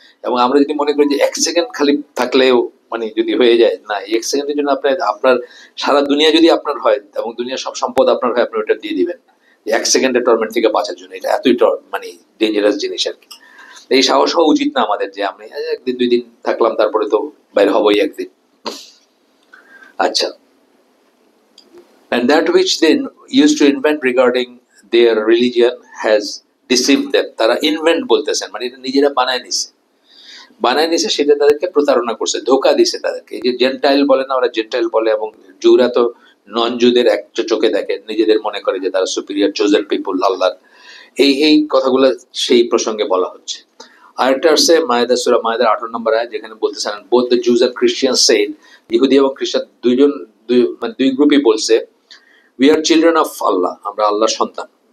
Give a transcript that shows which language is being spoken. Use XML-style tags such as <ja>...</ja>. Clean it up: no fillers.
<bn>এবং আমরা যদি মনে করি যে এক সেকেন্ড খালি থাকলেও মানে যদি হয়ে যায়, না, এক সেকেন্ডের জন্য আপনার সারা দুনিয়া যদি আপনার হয় এবং দুনিয়ার সব সম্পদ আপনার হয়, আপনি ওটা দিয়ে দিবেন এক সেকেন্ডের টর্মেন্ট থেকে বাঁচার জন্য। এটা এতই মানে ডেঞ্জারাস জিনিস আর কি। এই সাহস হওয়া উচিত না আমাদের যে আমি একদিন দুই দিন থাকলাম, তারপরে তো বাইরে হবই একদিন।</bn> <en>আচ্ছা, and that which they used to invent regarding their religion has deceived them.</en> <bn>তারা ইনভেন্ট বলতেছেন, মানে এটা নিজেরা বানায় নিছে, সেটা তাদেরকে প্রতারণা করছে, ধোকা দিছে তাদেরকে। এই যে জেন্টাইল বলে না, ওরা জেন্টাইল বলে, এবং জুরা তো নন জুদের এক চোখে দেখে, নিজেদের মনে করে যে তারা সুপিরিয়র চোজেন পিপুল আল্লাহর। এই কথাগুলো সেই প্রসঙ্গে বলা হচ্ছে। আরেকটা আসছে মায়েদা, সূরা মায়েদার 18 নম্বর আয়াত, যেখানে বলতেছেন</bn> <en>both the Jews and Christian said,</en> <bn>ইহুদি এবং খ্রিস্টান দুই গ্রুপই বলছে,</bn> <en>we are children of Allah,</en> <bn>আমরা আল্লাহর সন্তান।</bn>